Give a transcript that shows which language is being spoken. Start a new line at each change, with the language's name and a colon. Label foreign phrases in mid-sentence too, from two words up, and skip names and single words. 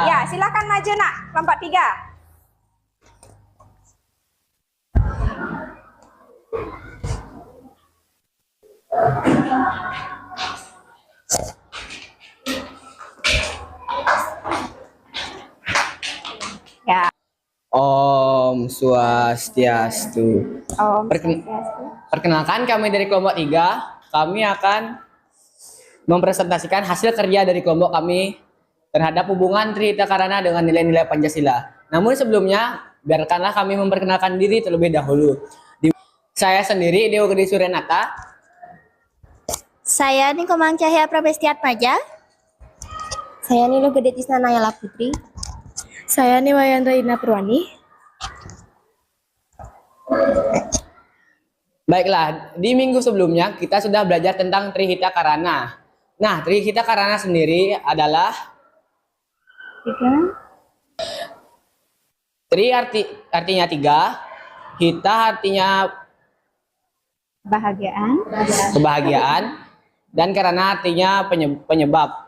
Indonesian: Ya, silahkan maju nak. Kelompok 3. Ya.
Balinese: Om Swastiastu. Om.
Indonesian: Perkenalkan kami dari kelompok 3. Kami akan mempresentasikan hasil kerja dari kelompok kami terhadap hubungan Trihita Karana dengan nilai-nilai Pancasila. Namun sebelumnya, biarkanlah kami memperkenalkan diri terlebih dahulu. Saya sendiri, Dewa Gede Suryanata. Saya Nikomang Cahya Prabestiatmaja. Saya Nilo Gede Tisna Nayala Putri. Saya Niwayandra Ina Purwani. Baiklah, di minggu sebelumnya kita sudah belajar tentang Trihita Karana. Nah, Trihita Karana sendiri adalah Tri artinya 3, Hita artinya kebahagiaan, dan Karana artinya penyebab.